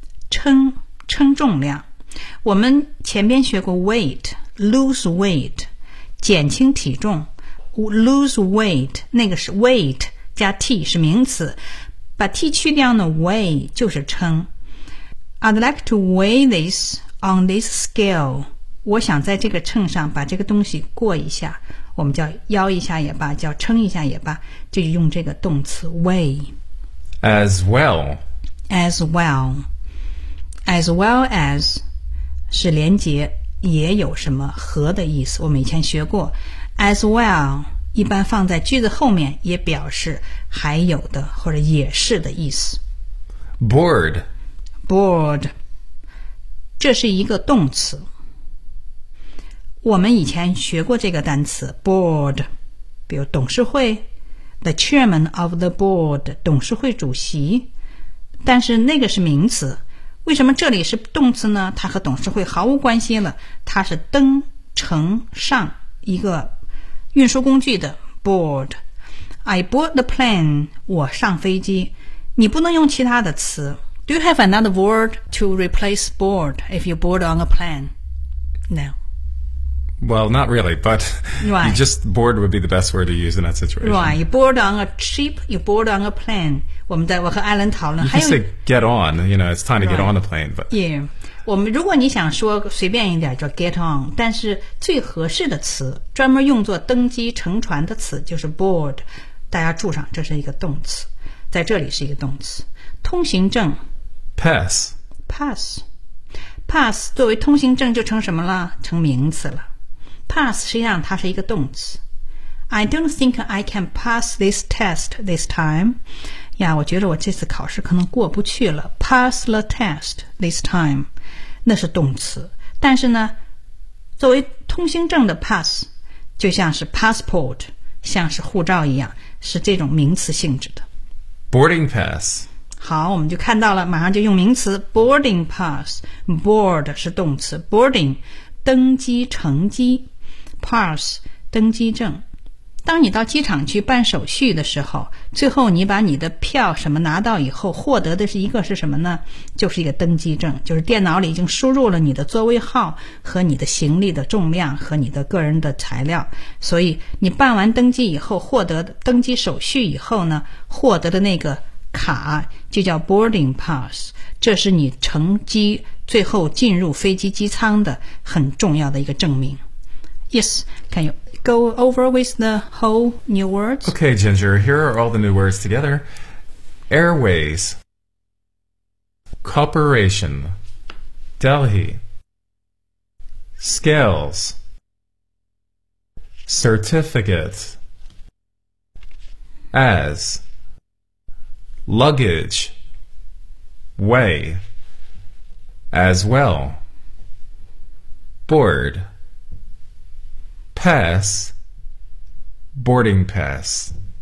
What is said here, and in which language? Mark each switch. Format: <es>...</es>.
<zh>称重量。我们前边学过 weight, lose weight, 减轻体重。 Lose weight, 那个是 weight 加 t 是名词，把 t 去掉呢 ，weigh 就是称。</zh> <en>I'd like to weigh this on this scale.</en> <zh>我想在这个秤上把这个东西过一下，我们叫腰一下也罢，叫称一下也罢，就用这个动词 weigh.</zh> <en>As well.</en> <zh>As well. As well as 是连接也有什么和的意思，我们以前学过 as well 一般放在句子后面也表示还有的或者也是的意思。</zh> <en>Bored.</en> <zh>Bored. 这是一个动词。我们以前学过这个单词 board， 比如董事会 ，</zh> <en>the chairman of the board，</en> <zh>董事会主席。但是那个是名词，为什么这里是动词呢？它和董事会毫无关系了，它是登、乘、上一个运输工具的 board。</zh> <en>I board the plane，</en> <zh>我上飞机。你不能用其他的词。</zh> <en>Do you have another word to replace board if you board on a plane? No. Well, not really, but、right. you just bored would be the best word to use in that situation. Right, you bored on a ship, you bored on a plane.</en> <zh>我们在我和艾伦讨论，还有</zh> <en>get on, you know, it's time to、right. get on the plane. But</en> <zh>yeah, 我们如果你想说随便一点，就 get on. 但是最合适的词，专门用作登机乘船的词就是 board. 大家注上，这是一个动词，在这里是一个动词。通行证</zh> <en>pass,</en> <zh>pass, pass 作为通行证就成什么了？成名词了。 Pass 实际上它是一个动词。</zh> <en>I don't think I can pass this test this time.</en> <zh>呀，我觉得我这次考试可能过不去了。</zh> <en>Pass the test this time.</en> <zh>那是动词。但是呢，作为通行证的 pass， 就像是 passport， 像是护照一样，是这种名词性质的。</zh> <en>Boarding pass。</en> <zh>好，我们就看到了，马上就用名词 boarding pass。 Board 是动词 ，boarding。登机乘机 pass 登机证，当你到机场去办手续的时候，最后你把你的票什么拿到以后，获得的是一个是什么呢？就是一个登机证，就是电脑里已经输入了你的座位号和你的行李的重量和你的个人的材料，所以你办完登机以后，获得登机手续以后呢，获得的那个卡就叫 boarding pass， 这是你乘机最后进入飞机机舱的很重要的一个证明。</zh> <en>Yes, can you go over with the whole new words? Okay, Ginger, here are all the new words together. Airways, Corporation, Delhi, Scales, Certificate, As, Luggage, Way,As well, board, pass, boarding pass.</en>